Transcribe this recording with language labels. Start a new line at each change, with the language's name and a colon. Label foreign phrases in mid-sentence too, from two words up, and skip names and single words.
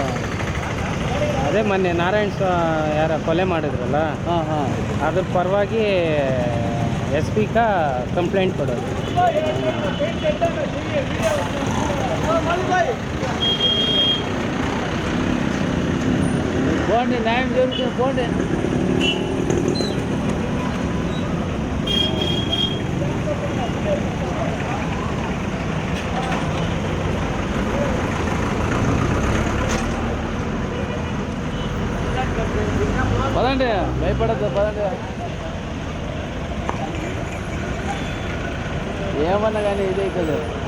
Kannada: ಅದೇ ಮೊನ್ನೆ ನಾರಾಯಣ್ ಯಾರ ಕೊಲೆ ಮಾಡಿದ್ರಲ್ಲ ಹಾಂ ಹಾಂ ಅದ್ರ ಪರವಾಗಿ
English: S P complaint
Kannada: ಕೊಡೋದು
Telugu: పోండి న్యాయం జరుగుతుంది పోండి పదండి భయపడద్దు పదండి ఏమన్నా కానీ ఇదే కదా